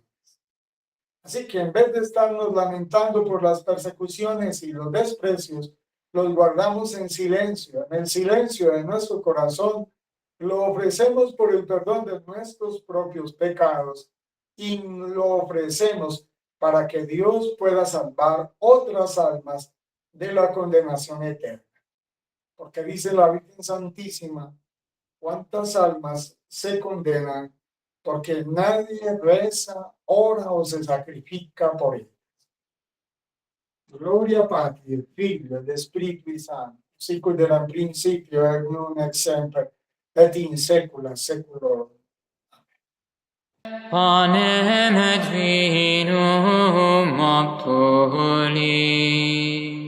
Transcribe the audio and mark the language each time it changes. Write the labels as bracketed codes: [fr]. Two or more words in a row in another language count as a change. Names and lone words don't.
[es] Así que en vez de estarnos lamentando por las persecuciones y los desprecios, los guardamos en silencio, en el silencio de nuestro corazón, lo ofrecemos por el perdón de nuestros propios pecados y lo ofrecemos para que Dios pueda salvar otras almas de la condenación eterna. Porque dice la Virgen Santísima, ¿cuántas almas se condenan porque nadie reza, ora o se sacrifica por ellas? [la] Gloria Patri, Figlio ed Spiritui Sancti, sicut erat in principio et nunc et semper et in saecula saeculorum. Panem et vinum obtuli.